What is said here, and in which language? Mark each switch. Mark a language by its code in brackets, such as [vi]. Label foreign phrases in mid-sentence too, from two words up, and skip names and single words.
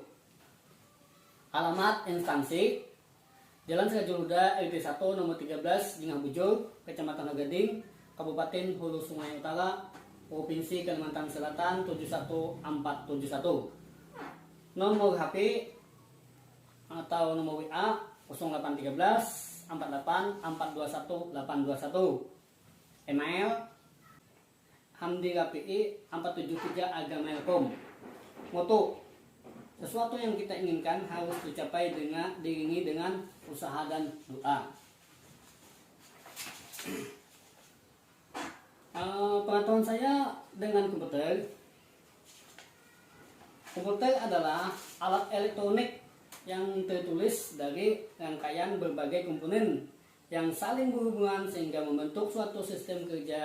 [id] Alamat instansi Jalan Syajul Huda RT 1 nomor 13 Cingabujur, Kecamatan Hagading, Kabupaten Hulu Sungai Utara, Provinsi Kalimantan Selatan 71471. Nomor HP atau nomor WA 0813 48 421 821. Email hamdirapi473@gmail.com. Moto: sesuatu yang kita inginkan harus dicapai diiringi dengan usaha dan doa. Pengetahuan saya dengan komputer. Komputer adalah alat elektronik yang tertulis dari rangkaian berbagai komponen yang saling berhubungan sehingga membentuk suatu sistem kerja.